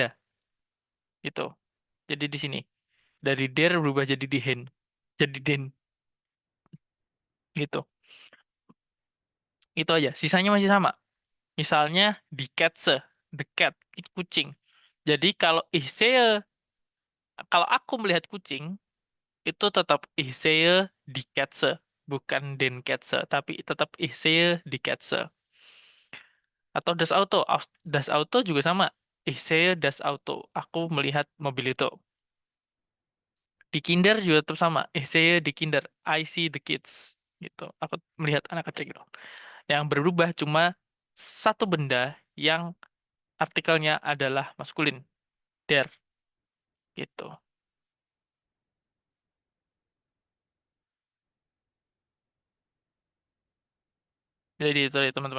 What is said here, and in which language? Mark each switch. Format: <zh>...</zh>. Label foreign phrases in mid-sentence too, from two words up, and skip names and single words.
<id>Gitu. Jadi di sini dari der berubah jadi dihen, jadi den. Gitu. Itu aja. Sisanya masih sama. Misalnya</id> <de>di Katze,</de> <en>the cat,</en> <id>itu kucing. Jadi kalau</id> <de>ich sehe,</de> <id>kalau aku melihat kucing, itu tetap</id> <de>ich sehe die Katze,</de> <id>bukan</id> <de>den Katze, tapi tetap ich sehe die Katze.</de> <id>Atau</id> <de>das Auto, das Auto</de> <id>juga sama.</id> <de>Ich sehe das Auto,</de> <id>aku melihat mobil itu.</id> <de>Di Kinder</de> <id>juga tetap sama.</id> <de>Ich sehe die Kinder,</de> <en>I see the kids.</en> <id>Gitu. Aku melihat anak kecil gitu. Yang berubah cuma satu benda yang artikelnya adalah maskulin, der. Gitu. Jadi itu ya teman-teman.</id>